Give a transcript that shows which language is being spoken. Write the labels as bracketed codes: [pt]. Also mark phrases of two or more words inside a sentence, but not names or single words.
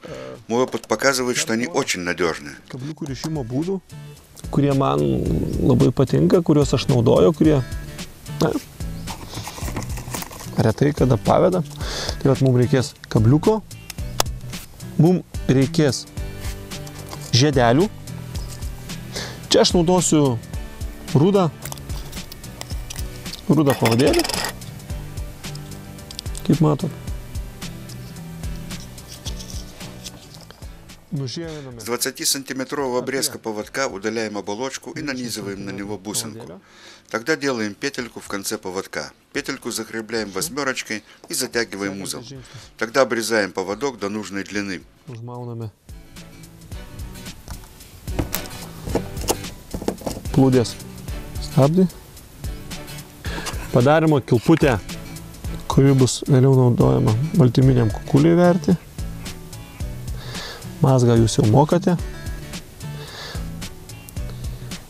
[ru] Мой опыт показывает, что они очень надежны. [lt] Kabliukų rišimo būdų, kurie man labai patinka, kuriuos aš naudoju, kurie retai kada paveda. Tai vat mums reikės kabliuko, mums reikės žiedelių. Čia aš naudosiu rudą pavadėlį. Kaip matot. [ru] С 20-сантиметрового обрезка поводка удаляем оболочку и нанизываем на него бусинку. Тогда делаем петельку в конце поводка. Петельку закрепляем восьмерочкой и затягиваем узел. Тогда обрезаем поводок до нужной длины. [lt] Plūdės stabdį. Padarimo kilputę, kuri bus vėliau naudojama baltyminiam kukuliui verti. Mazgą jūs jau mokate.